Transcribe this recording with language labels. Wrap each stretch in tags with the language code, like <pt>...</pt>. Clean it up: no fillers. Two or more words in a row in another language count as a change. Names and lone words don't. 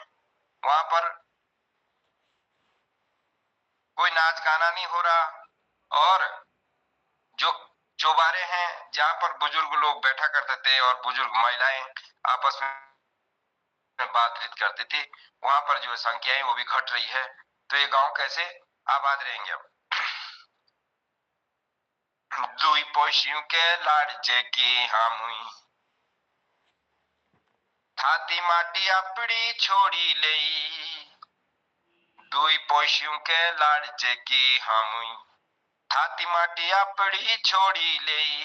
<hi>वहां पर कोई नाच गाना नहीं हो रहा और जो चौबारे हैं जहां पर बुजुर्ग लोग बैठा करते थे और बुजुर्ग महिलाएं आपस में बातचीत करती थी, वहां पर जो संख्याएं वो भी घट रही है। तो ये गांव कैसे आबाद रहेंगे।</hi> <gbm>अब दुई पोशियों के लाड़चे की हामुई थाती माटी अपड़ी छोड़ी ले। दुई पोशियों के लाड़चे की हामुई थाती माटी अपड़ी छोड़ी ले।</gbm>